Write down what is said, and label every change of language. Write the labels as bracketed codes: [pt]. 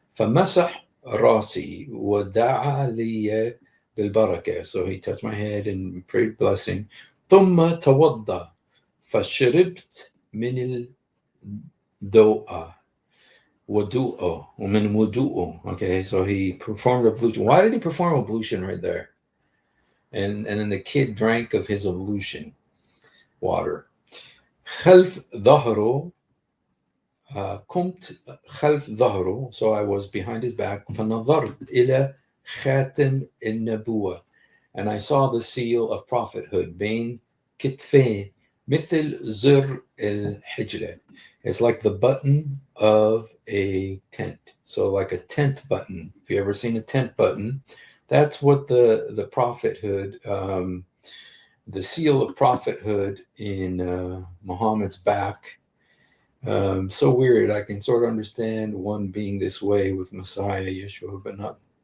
[ar] فمسح راسي ودعا لي بالبركة. [en] So he touched my head and prayed blessing. [ar] ثم توضأ فشربت من الدوء ومن وضوءه. [en] Okay, so he performed ablution. Why did he perform ablution right there? And then the kid drank of his ablution water. [ar] خلف ظهره قمت خلف ظهره, [en] so I was behind his back. [ar] فنظرت إلى خاتم النبوة, [en] and I saw the seal of prophethood [ar] بين كتفين مثل زر الحجلة. [en] It's like the button of a tent, so like a tent button. If you ever seen a tent button, that's what the prophethood, the seal of prophethood in Muhammad's back. So weird. I can sort of understand one being this way with Messiah Yeshua, but not.